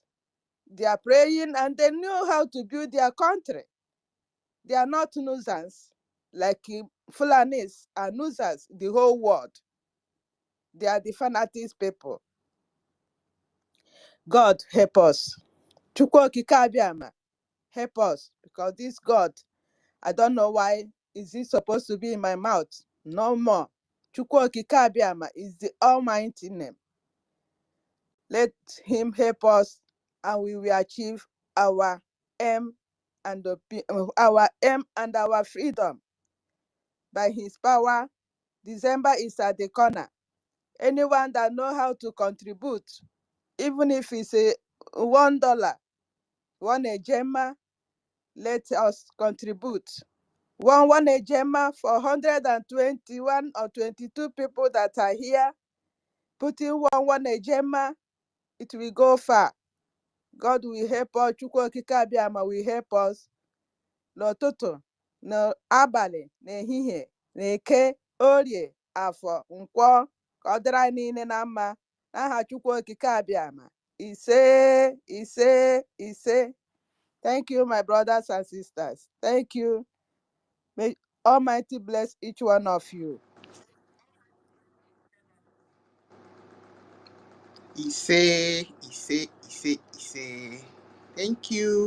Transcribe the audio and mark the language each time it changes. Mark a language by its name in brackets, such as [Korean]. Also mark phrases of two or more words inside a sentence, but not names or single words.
[English] They are praying and they know how to build their country. They are not nuisance like Fulanis are nuisance the whole world. They are the fanatics people. God help us. Chukwu okike abịama, help us, because this God, I don't know why is it supposed to be in my mouth. No more. Chukwu okike abịama is the almighty name. Let him help us and we will achieve our aim and our freedom. By his power, December is at the corner. Anyone that know how to contribute, even if it's a $1, one ejema, let us contribute. One ejema for 121 or 22 people that are here. Putting one ejema, it will go far. God will help us. Chukwu okike abịama will help us. [Igbo] N'ụtụtụ, n'abalị, n'ehihie, n'eke, orie, afọ, nkwọ, ka ọ dịrị anyị niile na mma. N'aha Chukwu okike abịama. Ise, ise, ise. [English] Thank you, my brothers and sisters. Thank you. May Almighty bless each one of you. [Igbo] Ise, ise, ise, ise. [English] Thank you.